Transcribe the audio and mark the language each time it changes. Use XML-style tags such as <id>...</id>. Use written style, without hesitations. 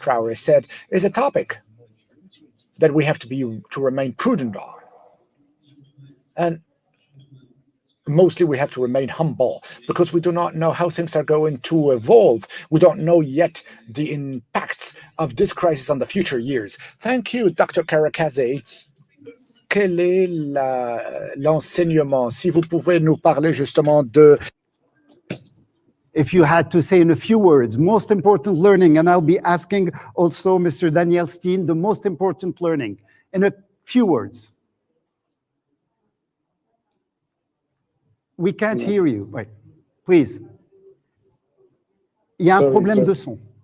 <en>Traore said, is a topic that we have to remain prudent on. And mostly we have to remain humble, because we do not know how things are going to evolve. We don't know yet the impacts of this crisis on the future years. Thank you, Dr. Karakaze.</en> <fr>Quel est l'enseignement? Si vous pouvez nous parler justement de...</fr> <en>If you had to say in a few words, most important learning, and I'll be asking also Mr. Daniel Steen, the most important learning, in a few words. We can't hear you. Wait, please.</en> <fr>Il y a un problème de son.</fr>